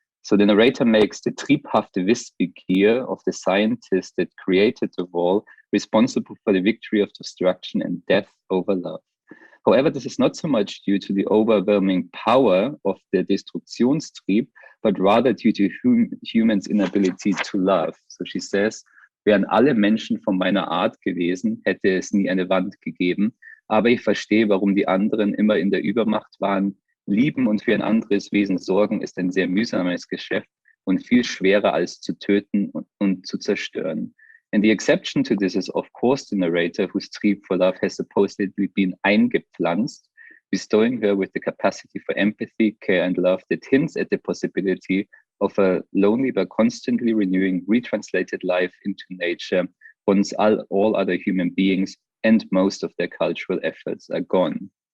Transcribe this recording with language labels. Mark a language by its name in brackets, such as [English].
[English] So the narrator makes the [German] triebhafte Wissbegier [English] of the scientist that created the wall responsible for the victory of destruction and death over love. However, this is not so much due to the overwhelming power of the Destruktionstrieb, but rather due to humans' inability to love. So she says, [German] wären alle Menschen von meiner Art gewesen, hätte es nie eine Wand gegeben. Aber ich verstehe, warum die anderen immer in der Übermacht waren. Lieben und für ein anderes Wesen sorgen ist ein sehr mühsames Geschäft und viel schwerer als zu töten und zu zerstören. [English] And the exception to this is, of course, the narrator whose trieb for love has supposedly been eingepflanzt, bestowing her with the capacity for empathy, care, and love that hints at the possibility of a lonely but constantly renewing retranslated life into nature once all other human beings and most of their cultural efforts are gone.